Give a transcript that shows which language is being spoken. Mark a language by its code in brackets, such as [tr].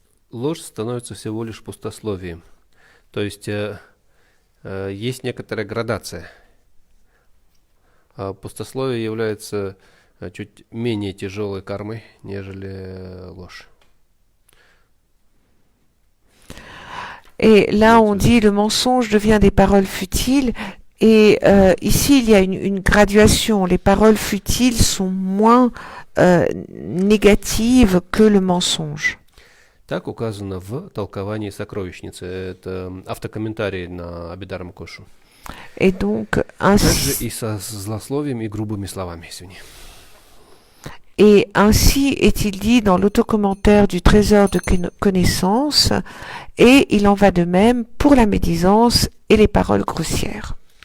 [ru] Ложь становится всего лишь пустословием. То есть есть некоторая градация. Пустословие является чуть менее тяжелой кармой, нежели ложь. [fr] Et là, on dit le mensonge devient des paroles futiles. Et ici, il y a une graduation. Les paroles futiles sont moins négatives que le mensonge. [ru] Так указано в толковании сокровищницы. Это автокомментарий на Абидарма Кошу. [fr] Et donc, [ru] Также и со злословием и грубыми словами, извини. [fr] Et ainsi est-il dit dans l'autocommentaire du trésor de connaissance, et il en va de même pour la médisance et les paroles grossières.